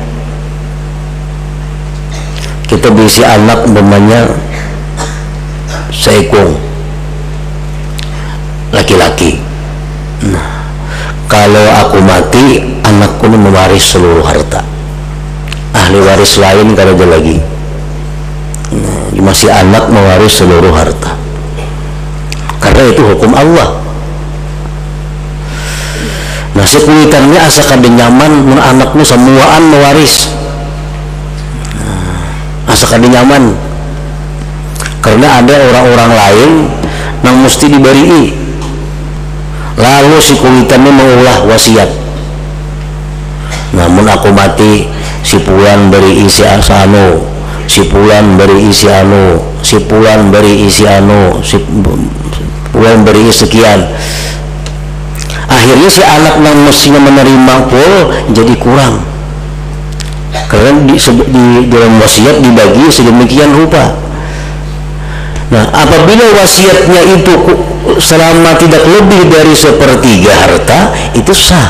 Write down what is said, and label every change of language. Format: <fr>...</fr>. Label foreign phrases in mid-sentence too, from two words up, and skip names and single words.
<bjn>Kita berisi anak umpamanya seekor laki-laki. Nah, kalau aku mati, anakku ini mewaris seluruh harta. Ahli waris lain kalau ada lagi. Nah, masih anak mewaris seluruh harta. Karena itu hukum Allah. Nah, sekulitannya asa kada nyaman mun anakmu semuaan mewaris. Asa kada nyaman. Karena ada orang-orang lain yang mesti diberi. Lalu si kulitannya mengulah wasiat. Namun aku mati, si pulan beri isi anu, si pulan beri isi anu, si pulan beri isi anu, si pulan beri sekian. Akhirnya si anak yang mestinya menerima pul jadi kurang. Karena di dalam wasiat dibagi sedemikian rupa. Nah, apabila wasiatnya itu selama tidak lebih dari 1/3 harta, itu sah.</bjn>